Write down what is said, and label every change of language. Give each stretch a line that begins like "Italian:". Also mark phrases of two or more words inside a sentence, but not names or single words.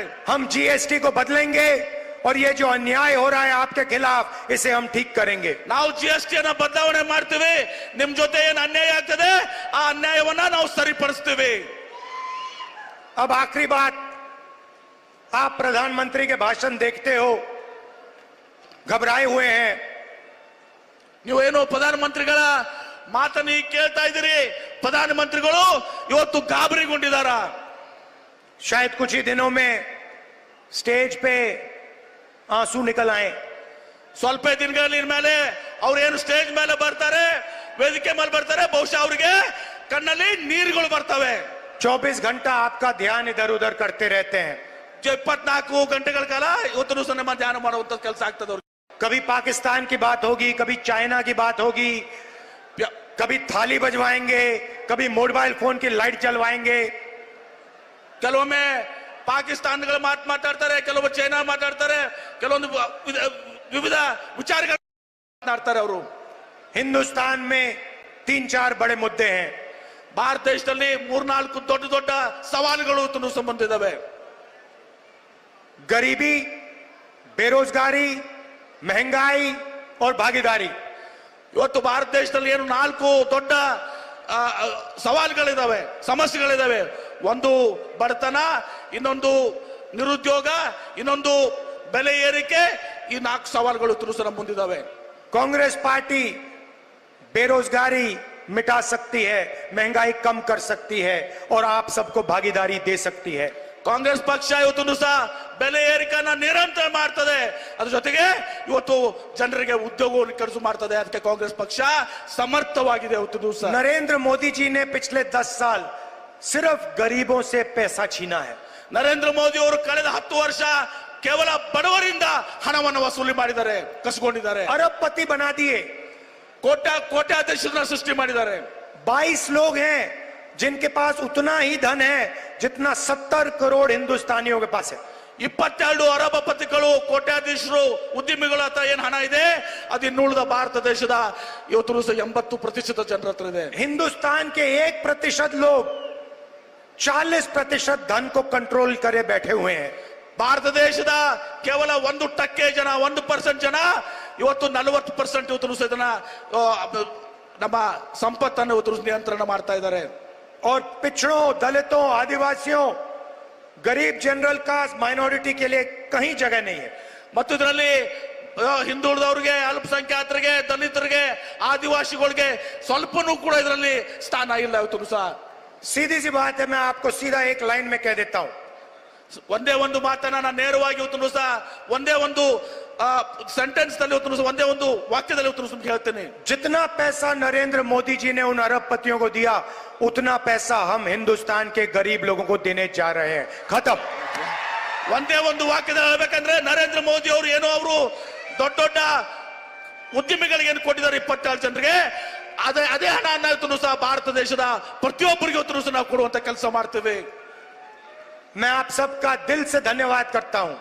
Hindi: हम जीएसटी को बदलेंगे और ये जो अन्याय हो रहा है आपके खिलाफ, इसे हम ठीक करेंगे.
Kannada: ನಾವು ಜಿಎಸ್ಟಿ ಅನ್ನ ಬದಲಾವಣೆ ಮಾಡ್ತೀವಿ. ನಿಮ್ ಜೊತೆ ಏನ್ ಅನ್ಯಾಯ ಆಗ್ತದೆ ಆ ಅನ್ಯಾಯವನ್ನ ನಾವು ಸರಿಪಡಿಸ್ತೀವಿ.
Hindi: अब आखिरी बात, आप प्रधानमंत्री के भाषण देखते हो, घबराए हुए हैं.
Kannada: ನೀವೇನು ಪ್ರಧಾನಮಂತ್ರಿಗಳ ಮಾತನ್ನು ಕೇಳ್ತಾ ಇದ್ದೀರಿ. ಪ್ರಧಾನಮಂತ್ರಿಗಳು ಇವತ್ತು ಗಾಬರಿಗೊಂಡಿದ್ದಾರ.
Hindi: शायद कुछ ही दिनों में स्टेज पे आंसू निकल आए.
Kannada: ಸ್ವಲ್ಪ ದಿನಗಳ ಮೇಲೆ ಅವ್ರು ಏನು ಸ್ಟೇಜ್ ಮೇಲೆ ಬರ್ತಾರೆ, ವೇದಿಕೆ ಮೇಲೆ ಬರ್ತಾರೆ, ಬಹುಶಃ ಅವರಿಗೆ ಕಣ್ಣಲ್ಲಿ ನೀರುಗಳು ಬರ್ತವೆ.
Hindi: 24 घंटा आपका ध्यान इधर उधर करते रहते हैं.
Kannada: 24 ಗಂಟೆಗಳ ಕಾಲ ಇವತ್ತು ದಿವಸ ನಮ್ಮ ಧ್ಯಾನ ಮಾಡುವಂತ ಕೆಲಸ ಆಗ್ತದೆ ಅವ್ರಿಗೆ.
Hindi: कभी पाकिस्तान की बात होगी, कभी चाइना की बात होगी, कभी थाली बजवाएंगे, कभी
English: mobile phone
Hindi: की लाइट जलवाएंगे.
Kannada: ಕೆಲವೊಮ್ಮೆ ಪಾಕಿಸ್ತಾನಗಳ ಮಾತಾಡ್ತಾರೆ, ಕೆಲವೊಮ್ಮೆ ಚೈನಾ ಮಾತಾಡ್ತಾರೆ, ಕೆಲವೊಂದು ವಿವಿಧ ವಿಚಾರಗಳು ಮಾತನಾಡ್ತಾರೆ ಅವರು.
Hindi: हिंदुस्तान में 3-4 बड़े मुद्दे हैं.
Kannada: ಭಾರತ ದೇಶದಲ್ಲಿ 3-4 ದೊಡ್ಡ ದೊಡ್ಡ ಸವಾಲುಗಳು ಸಂಬಂಧಿಸಿದವೆ.
Hindi: गरीबी, बेरोजगारी, महंगाई और भागीदारी.
Kannada: ಇವತ್ತು ಭಾರತ ದೇಶದಲ್ಲಿ ಏನು 4 ದೊಡ್ಡ ಸವಾಲುಗಳಿದಾವೆ, ಸಮಸ್ಯೆಗಳಿದಾವೆ. ಒಂದು ಬಡತನ, ಇನ್ನೊಂದು ನಿರುದ್ಯೋಗ, ಇನ್ನೊಂದು ಬೆಲೆ ಏರಿಕೆ. ಈ 4 ಸವಾಲುಗಳು ನಮ್ಮ ಮುಂದಿದಾವೆ.
Hindi: कांग्रेस पार्टी बेरोजगारी मिटा सकती है, महंगाई कम कर सकती है और आप सबको भागीदारी दे सकती है.
Kannada: ಕಾಂಗ್ರೆಸ್ ಪಕ್ಷ ಇವತ್ತು ಸಹ ಬೆಲೆ ಏರಿಕೆಯನ್ನ ನಿರಂತರ ಮಾಡ್ತದೆ. ಅದ್ರ ಜೊತೆಗೆ ಇವತ್ತು ಜನರಿಗೆ ಉದ್ಯೋಗವನ್ನು ಕಲ್ಪಿಸಿ ಮಾಡ್ತದೆ. ಅದಕ್ಕೆ ಕಾಂಗ್ರೆಸ್ ಪಕ್ಷ ಸಮರ್ಥವಾಗಿದೆ ಇವತ್ತು ದಿವಸ.
Hindi: नरेंद्र मोदी जी ने पिछले 10 साल सिर्फ गरीबों से पैसा छीना है.
Kannada: ನರೇಂದ್ರ ಮೋದಿ ಅವರು ಕಳೆದ 10 ವರ್ಷ ಕೇವಲ ಬಡವರಿಂದ ಹಣವನ್ನು ವಸೂಲಿ ಮಾಡಿದ್ದಾರೆ, ಕಸಿಕೊಂಡಿದ್ದಾರೆ.
Hindi: अरबपति बना दिए.
Kannada: ಕೋಟ್ಯಾಧೀಶರನ್ನ ಸೃಷ್ಟಿ ಮಾಡಿದ್ದಾರೆ.
Hindi: 22 लोग हैं जिनके पास उतना ही धन है जितना 70 करोड़ हिंदुस्तानियों के पास है.
Kannada: 22 ಅರಬಪತಿಗಳು, ಕೋಟ್ಯಾಧೀಶರು, ಉದ್ಯಮಿಗಳ ಹತ್ರ ಏನ್ ಹಣ ಇದೆ ಅದು ಇನ್ನುಳಿದ ಭಾರತ ದೇಶದ ಇವತ್ತು 80% ಜನರ ಹತ್ರ ಇದೆ.
Hindi: हिंदुस्तान के 1% लोग 40% धन को कंट्रोल करे बैठे हुए हैं.
Kannada: ಭಾರತ ದೇಶದ ಕೇವಲ 1% ಜನ 1% ಜನ ಇವತ್ತು 40% ಇವತ್ತು ಇದನ್ನ ನಮ್ಮ ಸಂಪತ್ತನ್ನು ಇವತ್ತು ನಿಯಂತ್ರಣ ಮಾಡ್ತಾ ಇದ್ದಾರೆ.
Hindi: और पिछड़ों, दलितों, आदिवासियों, गरीब
English: general caste,
Hindi: माइनॉरिटी के लिए कहीं जगह नहीं है.
Kannada: ಮತ್ತು ಇದರಲ್ಲಿ ಹಿಂದುಳಿದವರಿಗೆ, ಅಲ್ಪಸಂಖ್ಯಾತರಿಗೆ, ದಲಿತರಿಗೆ, ಆದಿವಾಸಿಗಳಿಗೆ ಸ್ವಲ್ಪನೂ ಕೂಡ ಇದರಲ್ಲಿ ಸ್ಥಾನ ಇಲ್ಲ ಇವತ್ತು ಸಹ.
Hindi: सीधी सी बात है, मैं आपको सीधा एक लाइन में कह देता हूं.
Kannada: ಒಂದೇ ಒಂದು ಮಾತನ್ನ ನಾನು ನೇರವಾಗಿ ಇವತ್ತು ಸಹ ಒಂದೇ ಒಂದು ಸೆಂಟೆನ್ಸ್ ನಲ್ಲಿ ಇವತ್ತು ಸಹ ಒಂದೇ ಒಂದು ವಾಕ್ಯದಲ್ಲಿ ಇವತ್ತು ಹೇಳ್ತೇನೆ.
Hindi: जितना पैसा नरेंद्र मोदी जी ने उन अरबपतियों को दिया, उतना पैसा हम हिंदुस्तान के गरीब लोगों को देने जा रहे हैं. खत्म.
Kannada: ಒಂದೇ ಒಂದು ವಾಕ್ಯದಲ್ಲಿ ಹೇಳ್ಬೇಕಂದ್ರೆ ನರೇಂದ್ರ ಮೋದಿ ಅವರು ಏನೋ ಅವರು ದೊಡ್ಡ ದೊಡ್ಡ ಉದ್ಯಮಿಗಳಿಗೆ ಏನು ಕೊಟ್ಟಿದ್ದಾರೆ 27 ಜನರಿಗೆ, ಅದೇ ಹಣ ಇವತ್ತು ಸಹ ಭಾರತ ದೇಶದ ಪ್ರತಿಯೊಬ್ಬರಿಗೆ ಇವತ್ತು ಸಹ ನಾವು ಕೊಡುವಂತ ಕೆಲಸ ಮಾಡ್ತೇವೆ.
Hindi: मैं आप सबका दिल से धन्यवाद करता हूं.